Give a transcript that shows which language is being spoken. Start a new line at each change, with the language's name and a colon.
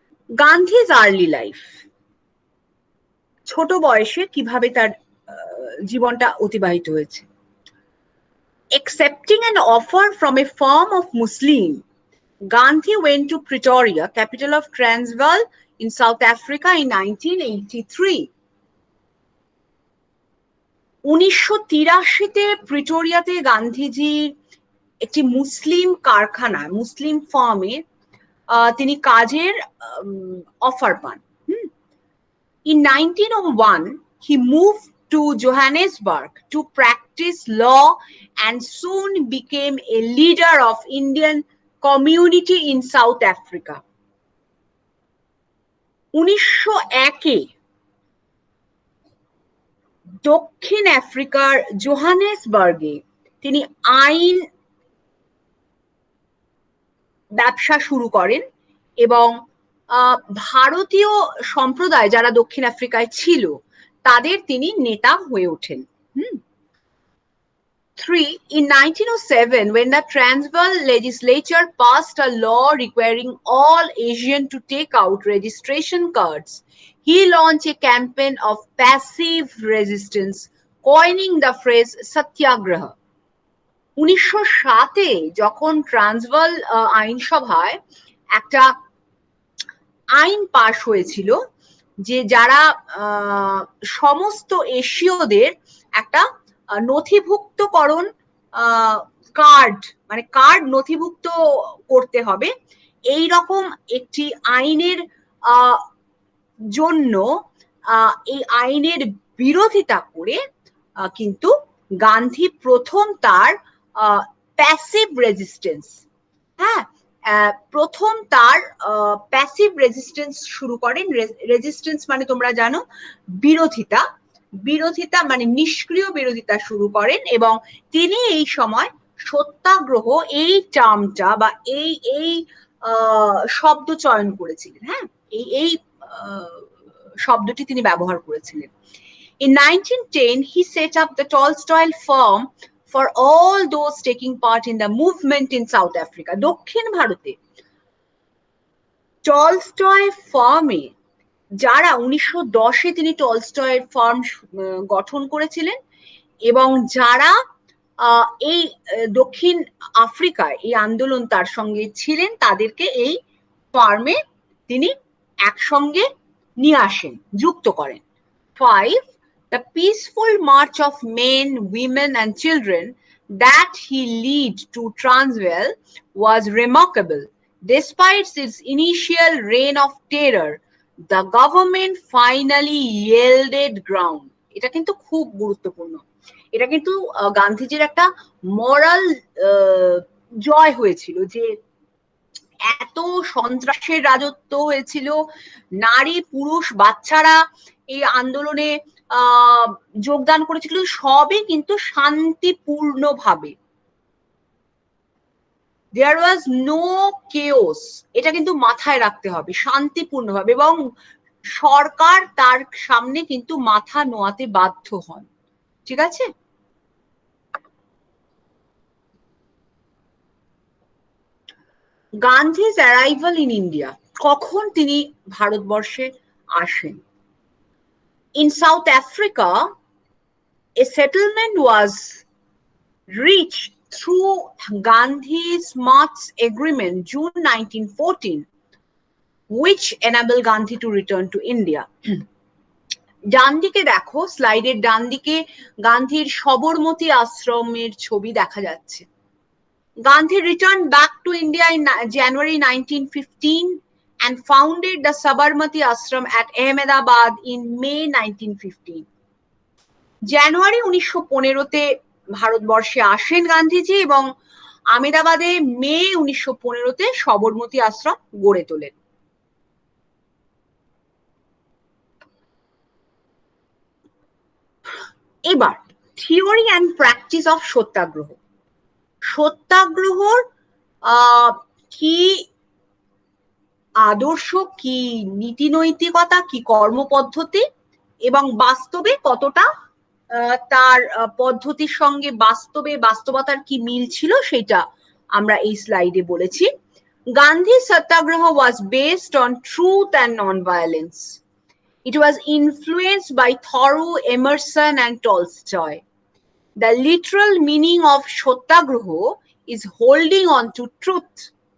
English: Gandhi's early life,
Bangla: ছোট বয়সে কিভাবে তার জীবনটা অতিবাহিত হয়েছে।
English: Accepting an offer from a firm of Muslim, Gandhi went to Pretoria, capital of Transvaal in South Africa in 1983.
Bangla: 1983-তে প্রিটোরিয়াতে Gandhiji একটি মুসলিম কারখানা, মুসলিম ফার্মে তিনি কাজের অফার পান।
English: In 1901, he moved to Johannesburg to practice law and soon became a leader of Indian community in South Africa.
Bangla: 1901-এ দক্ষিণ আফ্রিকার জোহানেসবার্গে তিনি আইন ব্যবসা শুরু করেন এবং ভারতীয় সম্প্রদায় যারা দক্ষিণ আফ্রিকায় ছিল তাদের তিনি নেতা হয়ে ওঠেন।
English: 3. In 1907, when the Transvaal legislature passed a law requiring all Asian to take out registration cards, he launched a campaign of passive resistance, coining the phrase Satyagraha.
Bangla: 1907-এ যখন ট্রান্সভাল আইনসভায় একটা আইন পাশ হয়েছিল যে যারা সমস্ত এশীয়দের একটা নথিভুক্তকরণ কার্ড, মানে কার্ড নথিভুক্ত করতে হবে, এই রকম একটি আইনের জন্য এই আইনের বিরোধিতা করে কিন্তু গান্ধী প্রথম তার প্যাসিভ রেজিস্ট্যান্স, হ্যাঁ, প্রথম তার প্যাসিভ রেজিস্ট্যান্স শুরু করেন। রেজিস্ট্যান্স মানে তোমরা জানো বিরোধিতা, বিরোধিতা মানে নিষ্ক্রিয় বিরোধিতা শুরু করেন এবং তিনি এই সময় সত্যাগ্রহ এই টার্মটা বা এই শব্দ চয়ন করেছিলেন, হ্যাঁ, এই শব্দটি তিনি ব্যবহার করেছিলেন।
English: In 1910, he set up the Tolstoy firm for all those taking part in the movement in South Africa.
Bangla: দক্ষিণ ভারতে টলস্টয় ফার্মে যারা 1910-এ তিনি টলস্টয় ফার্ম গঠন করেছিলেন এবং যারা এই দক্ষিণ আফ্রিকায় এই আন্দোলন তার সঙ্গে ছিলেন তাদেরকে এই ফার্মে তিনি একসঙ্গে নিয়ে আসেন, যুক্ত করেন।
English: 5. The peaceful march of men, women and children that he led to Transvaal was remarkable. Despite its initial reign of terror, the government finally yielded ground.
Bangla: এটা কিন্তু খুব গুরুত্বপূর্ণ, এটা কিন্তু গান্ধীজির একটা মরাল জয় হয়েছিল যে এত সন্ত্রাসের রাজত্ব হয়েছিল, নারী পুরুষ বাচ্চারা এই আন্দোলনে যোগদান করেছিল, সবই কিন্তু শান্তিপূর্ণভাবে।
English: There was no chaos,
Bangla: এটা কিন্তু মাথায় রাখতে হবে, শান্তিপূর্ণভাবে, এবং সরকার তার সামনে কিন্তু মাথা নোয়াতে বাধ্য হন, ঠিক আছে।
English: Gandhi's arrival in India,
Bangla: কখন তিনি ভারতবর্ষে আসেন।
English: In South Africa, a settlement was reached through Gandhi-Smuts Agreement, June 1914, which enabled Gandhi to return to India.
Bangla: ডান দিকে দেখো, স্লাইডের ডান দিকে গান্ধীর সবরমতী আশ্রমের ছবি দেখা যাচ্ছে।
English: Gandhi returned back to India in January 1915 and founded the Sabarmati Ashram at Ahmedabad in May 1915.
Bangla: জানুয়ারি 1915-তে ভারতবর্ষে আসেন গান্ধীজি এবং আহমেদাবাদে মে 1915-তে সবরমতী আশ্রম গড়ে তোলেন। এবার
English: theory and practice of
Bangla: সত্যাগ্রহ। সত্যাগ্রহর কি আদর্শ, কি নীতি নৈতিকতা, কি কর্মপদ্ধতি এবং বাস্তবে কতটা তার পদ্ধতির সঙ্গে বাস্তবতার কি মিল ছিল সেটা আমরা এই স্লাইডে বলেছি।
English: Gandhi's Satyagraha was based on truth and non-violence. It was influenced by Thoreau, Emerson, and Tolstoy. The literal meaning of Satyagraha is holding on to truth.